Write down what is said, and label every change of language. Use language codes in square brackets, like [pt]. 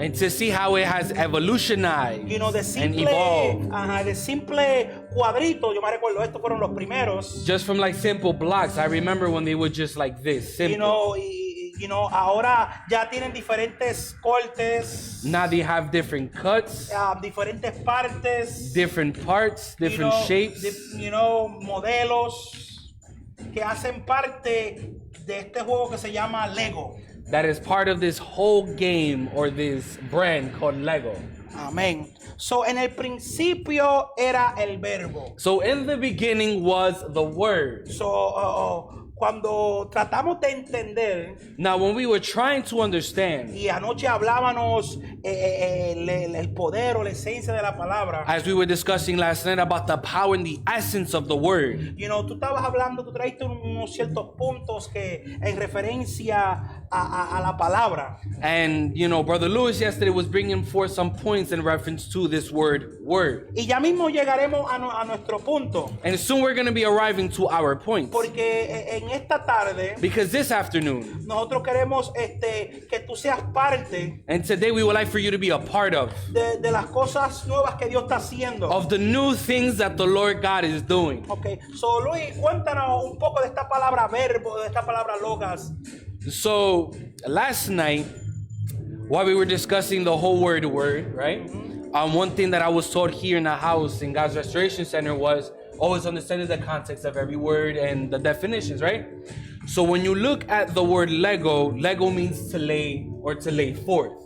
[en] And to see how it has evolutionized [es] de simple, [en] and evolved. [es] De simple cuadrito, yo me recuerdo, estos fueron los primeros. [en] Just from like simple blocks. I remember when they were just like this, simple. [es] Ahora ya tienen diferentes cortes. [en] Now they have different cuts. [es] Diferentes partes. [en] Different parts, different shapes. [es] Modelos que hacen parte de este juego que se llama Lego. [en] That is part of this whole game or this brand called Lego. [es] Amén. So en el principio era el verbo. [en] So in the beginning was the word. [es] So cuando tratamos de entender. [en] Now when we were trying to understand. [es] Y anoche hablábamos el poder o la esencia de la palabra. [en] As we were discussing last night about the power and the essence of the word. [es] Tú estabas hablando, tú traiste unos ciertos puntos que en referencia a la palabra. [en] And, you know, Brother Lewis yesterday was bringing forth some points in reference to this word. [es] Y ya mismo llegaremos a nuestro punto. [en] And soon we're going to be arriving to our points. [es] Porque en esta tarde [en] Because this afternoon, [es] nosotros queremos que tú seas parte [en] and today we would like for you to be a part of [es] las cosas nuevas que Dios está haciendo. [en] the new things that the Lord God is doing. [es] Okay, so Luis, cuéntanos un poco de esta palabra verbo, de esta palabra logos. [en] So last night, while we were discussing the whole word, right? One thing that I was taught here in the house in God's Restoration Center was always understanding the context of every word and the definitions, right? So when you look at the word Lego means to lay or to lay forth.